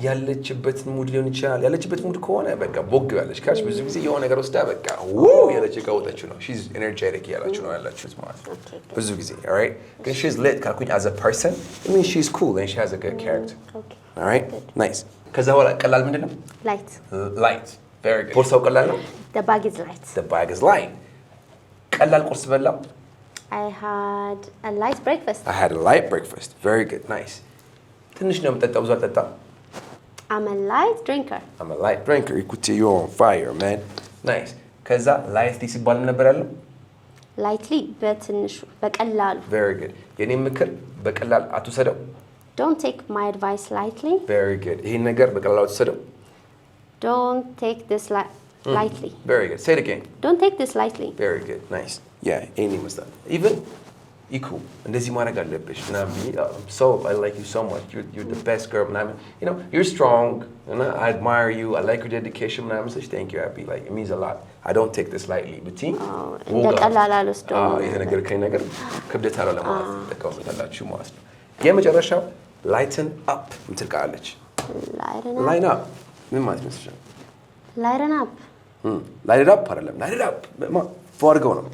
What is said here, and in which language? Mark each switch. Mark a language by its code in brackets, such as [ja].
[am] ያለችበት ሙድ ሊሆን ይችላል ያለችበት ሙድ ከሆነ በቃ ቦግ ያለች ካሽ ብዙ ጊዜ የሆነ ነገር ወስዳ በቃ ዋው ያለች ቀውጠች ነው [en] she's energetic [am] ያላችሁ ነው ያላችሁት ማለት ነው ብዙ ጊዜ alright ግን she's lit ካልኩኝ [en] as a person I mean she's cool and she has a good character Okay. alright nice [am] ከዛ በኋላ ቀላል ምንድነው [en] Light. light very good [am] ቦርሳው ቀላል ነው [en] The bag is light. the bag is light [am] ቀላል ቁርስ በላው [en] I had a light breakfast. I had a light breakfast very good nice [am] ትንሽ ነው የምጠጣው ብዙ አልጠጣም [en] I'm a light drinker. I'm a light drinker [fr] écoutez [en] you on fire man nice [am] ከዛ [en] lightly [am] ሲባል ነበር ያለው Lightly በትንሹ በቀላሉ. [en] very good [am] የኔ ምክር በቀላል አትወሰደው [en] Don't take my advice lightly. very good [am] ይሄን ነገር በቀላል አትወሰደው [en] Don't take this lightly. very good say it again Don't take this lightly. very good nice yeah [am] ይሄን ይመስላል [en] even equal [am] እንደዚህ ማድረግ አለብሽ ምናምን ብዬ [en] so I like you so much you're the best girl ምናምን you know you're strong and I admire you I like your dedication ምናምን such thank you Abby like it means a lot I don't take this lightly but [am] እንደ ቀላል አልወስደውም። የተነገርከኝ ነገር ክብደት አለው ለማለት ተጠቀሙታላችሁ ማለት ነው የመጨረሻው [en] lighten up [am] ምትል ቃለች [en] line up [am] ምን ማለት ነው [en] Lighten up. light it up [am] አይደለም [en] light it up [am] ፎርገው ነው